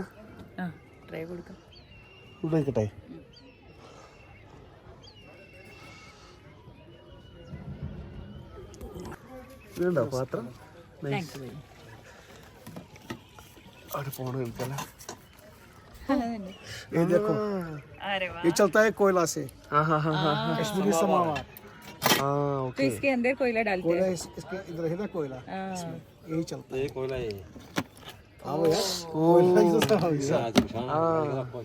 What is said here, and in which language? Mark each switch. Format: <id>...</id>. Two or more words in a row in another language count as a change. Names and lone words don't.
<ml>ആ ട്രൈ കൊടുക്കാം. ഇവിടെ വയ്ക്കട്ടെ. ഇതുണ്ടോ പാത്രം? അവിടെ പോണ കളിക്കല്ലേ.</ml> <hi>ये देखो अरे वाह, ये चलता है कोयला से हाँ हाँ हाँ हाँ कश्मीरी समावार हाँ तो ओके. इसके अंदर कोयला डालते कोयला हैं। इसके इधर है ना कोयला हाँ। यही चलता है कोयला है. आओ यार कोयला ही तो हाँ</hi>